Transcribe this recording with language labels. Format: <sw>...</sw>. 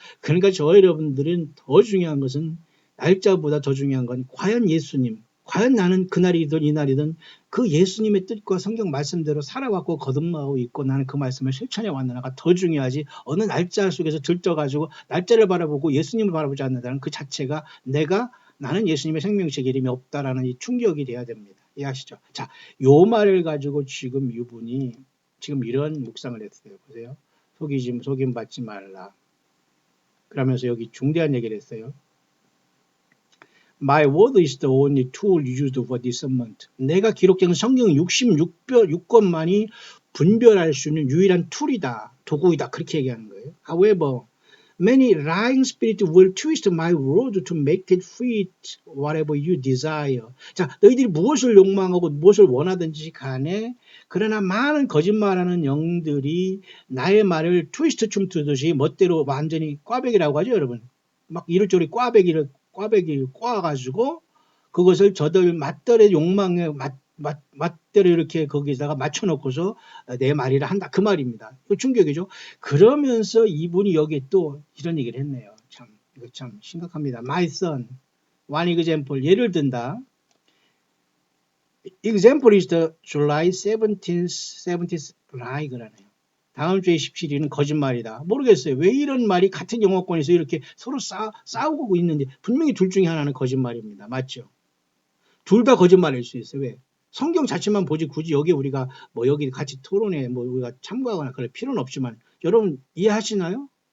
<ko>그러니까 저 여러분들은 더 중요한 것은 날짜보다 더 중요한 건 과연 예수님 과연 나는 그날이든 이날이든 그 예수님의 뜻과 성경 말씀대로 살아왔고 거듭나고 있고 나는 그 말씀을 실천해 왔느냐가 더 중요하지 어느 날짜 속에서 들떠가지고 날짜를 바라보고 예수님을 바라보지 않는다는 그 자체가 나는 예수님의 생명체에 이름이 없다라는 이 충격이 돼야 됩니다. 이해하시죠? 자, 요 말을 가지고 지금 이분이 지금 이런 묵상을 했어요. 보세요. 속임 받지 말라. 그러면서 여기 중대한 얘기를 했어요.</ko> <en>My word is the only tool used for discernment.</en> <ko>내가 기록된 성경 66권만이 분별할 수 있는 유일한 툴이다. 도구이다. 그렇게 얘기하는 거예요.</ko> <en>However, many lying spirits will twist my word to make it fit whatever you desire.</en> <ko>자, 너희들이 무엇을 욕망하고 무엇을 원하든지 간에 그러나 많은 거짓말하는 영들이 나의 말을 트위스트 춤 트듯이 멋대로 완전히 꽈배기라고 하죠, 여러분. 막 이럴저럴 꽈배기를 꽈가지고 그것을 저들 맛들의 욕망에 맛대로 이렇게 거기다가 맞춰놓고서 내 말이라 한다. 그 말입니다. 이거 충격이죠. 그러면서 이분이 여기에 또 이런 얘기를 했네요. 이거 참 심각합니다.</ko> <en>My son, one example,</en> <ko>예를 든다.</ko> <en>Example is the July 17th lie</en> <ko>그러네요. 다음 주에 17일은 거짓말이다. 모르겠어요. 왜 이런 말이 같은 영어권에서 이렇게 서로 싸우고 있는지 분명히 둘 중에 하나는 거짓말입니다. 맞죠? 둘 다 거짓말일 수 있어요. 왜? 성경 자체만 보지 굳이 여기 우리가 여기 같이 토론에 우리가 참고하거나 그럴 필요는 없지만 여러분 이해하시나요?</ko>